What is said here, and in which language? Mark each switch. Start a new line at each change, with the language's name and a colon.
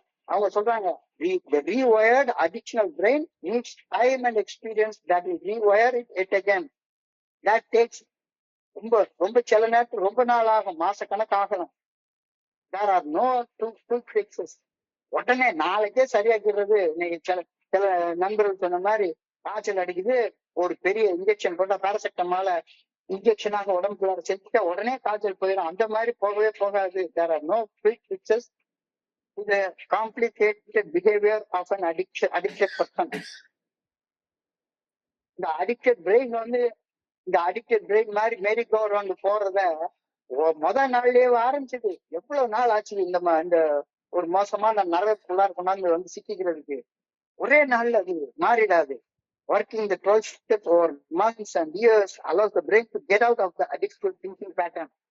Tamil: அவங்க சொல்றாங்க,
English: the rewired additional brain needs time and experience that will rewire it again. That takes
Tamil: ரொம்ப சில நேரத்துக்கு ரொம்ப நாள் ஆகும், மாசக்கணக்காகணும்.
English: There are no quick fixes.
Tamil: உடனே நாளைக்கே சரியாக்கிறது. இன்னைக்கு சில நண்பர்கள் சொன்ன மாதிரி காய்ச்சல் அடிக்குது, ஒரு பெரிய இன்ஜெக்ஷன் போட்டா பாராசெட்டமால இன்ஜெக்ஷனாக உடம்புக்குள்ள செலுத்திட்டா உடனே காய்ச்சல் போயிடும். அந்த மாதிரி போகவே போகாது.
English: There are no quick fixes to the complicated behavior of an addicted person.
Tamil: இந்த அடிக்டட் பிரெயின் இந்த அடிக்டட் பிரெயின் மாதிரி மேரி கோ ரவுண்ட் போறத முதல் நாள்லயே ஆரம்பிச்சது. எவ்வளவு நாள் ஆச்சு இந்த ஒரு மோசமான நரகத்துக்குள்ளார கொண்டாந்து வந்து சிக்கிக்கிறதுக்கு. ஒரே நாள்ல அது மாறிடாது.
English: Working the 12 steps over months and years allows the brain to get out of the addictive thinking pattern.